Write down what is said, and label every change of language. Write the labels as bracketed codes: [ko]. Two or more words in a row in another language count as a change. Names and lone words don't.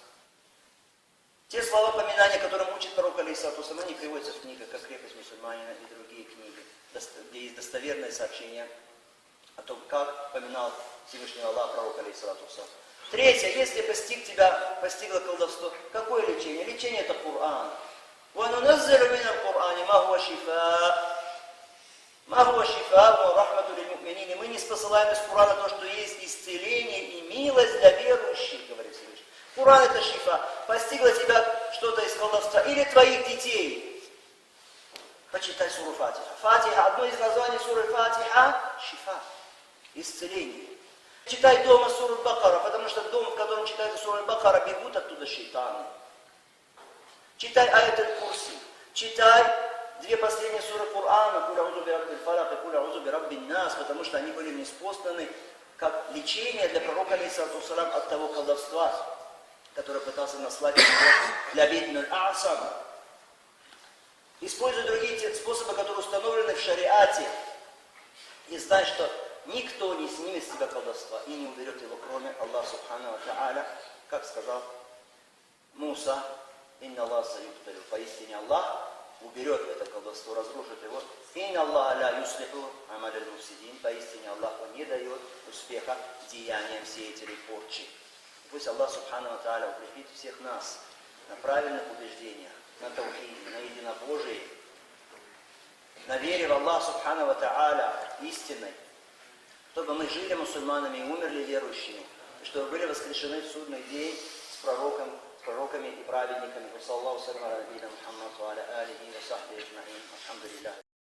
[ru] Те слова поминания, которые учит пророк, [ar] عليه الصلاة والسلام, [ru] они приводятся в книгах, как крепость мусульманина и другие книги, где есть достоверное сообщение о том, как поминал Всевышний Аллах пророк, [ar] عليه الصلاة والسلام. [ru] Третье, если постигло колдовство, какое лечение? Лечение — это Коран. [ar] وَنُنَزِّلُ مِنَ الْقُرْآنِ مَا هُوَ شِفَاءٌ وَرَحْمَةٌ لِلْمُؤْمِنِينَ. [ru] Мы не спосылаем из Корана то, что есть исцеление и милость для верующих, говорит Всевышний. Коран — это шифа. Постигло тебя что-то из колдовства или твоих детей, почитай суру Фатиха. Фатиха, одно из названий суры Фатиха — шифа, исцеление. Читай дома суру Бакара, потому что дом, в котором читается суру Бакара, бегут оттуда шейтаны. Читай аят аль-Курси. Читай 2 последние суры Корана, [ar] «قل أعوذ برب الفلق» [ru] и [ar] «قل أعوذ برب الناس», [ru] потому что они были ниспосланы как лечение для пророка, [ar] عليه الصلاة والسلام, [ru] от того колдовства, который пытался наслать для бедного Асам. Используй другие те способы, которые установлены в шариате, и знай, что никто не снимет с тебя колдовства и не уберет его, кроме Аллаха [ar] سبحانه وتعالى, [ru] как сказал Муса: [ar] «إن الله سيبطله». [ru] Поистине Аллах уберет это колдовство, разрушит его. [ar] «إن الله لا يصلح عمل المفسدين». [ru] Поистине Аллах не дает успеха деяниям сеятелей порчи. Пусть Аллах [ar] سبحانه وتعالى [ru] укрепит всех нас на правильных убеждениях, на таухиде, на единобожии, на вере в Аллаха [ar] سبحانه وتعالى [ru] истинной, чтобы мы жили мусульманами и умерли верующими, и чтобы были воскрешены в судный день с пророками и праведниками.